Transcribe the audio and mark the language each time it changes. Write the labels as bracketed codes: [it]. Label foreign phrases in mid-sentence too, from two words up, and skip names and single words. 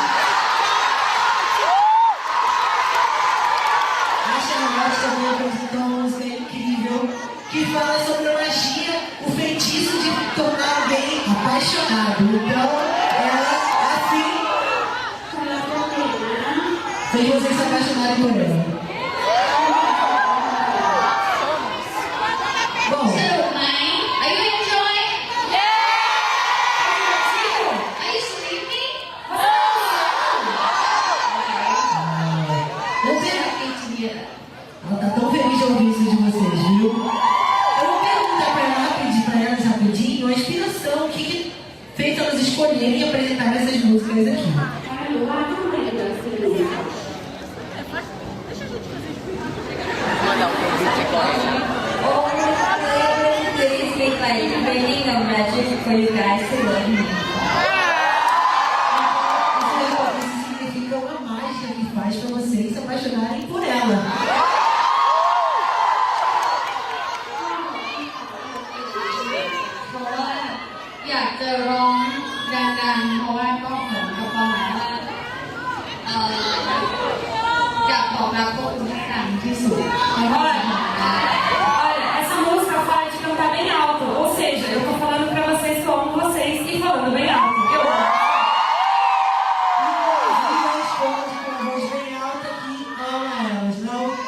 [pt] A Charlotte também apresentou uma música incrível que fala sobre a magia, o feitiço de tornar alguém apaixonado. Então, ela, assim, fez vocês se apaixonarem por ela. Bom, [th] สนุกไหม [en] Are you enjoying? Are you sleeping? [pt] não sei. [en] Happy to hear that. [pt] Ela tá tão feliz de ouvir isso de vocês, viu? Eu vou perguntar pra ela rapidinho, pra elas rapidinho, a inspiração, o que fez elas escolherem e apresentar essas músicas aqui. [th] หรือว่าทำไมเกิดสิ่งนี้ [en] Please make like raining a magic for you guys to love me. [pt] Isso significa uma mágica que faz pra vocês se apaixonarem por ela. [th] เพราะว่าอยากจะร้องดังๆเพราะว่าก็เหมือนกับความหมายว่าอยากบอกรักพวกคุณให้ดังที่สุดเท่าที่จะทำได้ [pt] Olha, essa música fala de cantar bem alto, ou seja, eu tô falando pra vocês que eu amo vocês e falando bem alto. Eu amo. E responde com a voz bem alta que ama elas, não?